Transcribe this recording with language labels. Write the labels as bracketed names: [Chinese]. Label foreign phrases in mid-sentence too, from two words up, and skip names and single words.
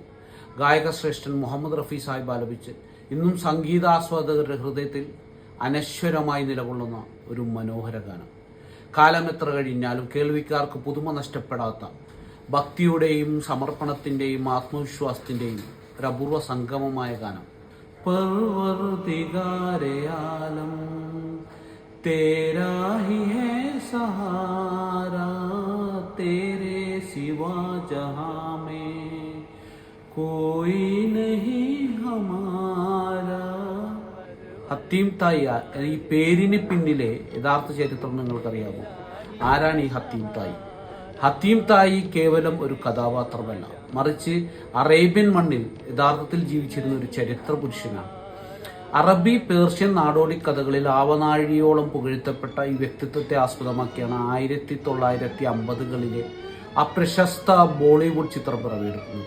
[Malayalam] ഗായക ശ്രേഷ്ഠൻ മുഹമ്മദ് റഫി സാഹിബ് ആലപിച്ച് ഇന്നും സംഗീതാസ്വാദകരുടെ ഹൃദയത്തിൽ അനശ്വരമായി നിലകൊള്ളുന്ന ഒരു മനോഹര ഗാനം. കാലം എത്ര കഴിഞ്ഞാലും കേൾവിക്കാർക്ക് പുതുമ നഷ്ടപ്പെടാത്ത ഭക്തിയുടെയും സമർപ്പണത്തിൻ്റെയും ആത്മവിശ്വാസത്തിൻ്റെയും ഒരു അപൂർവ സംഗമമായ ഗാനം. [Hindi] परवरदिगारे आलम तेरा ही है सहारा, तेरे सिवा जहां में कोई नहीं हमारा. [Malayalam] ഹത്തീം തായി ഈ പേരിന് പിന്നിലെ യഥാർത്ഥ ചരിത്രം നിങ്ങൾക്കറിയാമോ? ആരാണ് ഈ ഹത്തീം തായി? ഹത്തീം തായി കേവലം ഒരു കഥാപാത്രമല്ല, മറിച്ച് അറേബ്യൻ മണ്ണിൽ യഥാർത്ഥത്തിൽ ജീവിച്ചിരുന്ന ഒരു ചരിത്ര പുരുഷനാണ്. അറബി പേർഷ്യൻ നാടോടി കഥകളിൽ ആവനാഴിയോളം പുകഴ്ത്തപ്പെട്ട ഈ വ്യക്തിത്വത്തെ ആസ്പദമാക്കിയാണ് 1950കളിലെ അപ്രശസ്ത ബോളിവുഡ് ചിത്രം പിറവിയെടുക്കുന്നത്.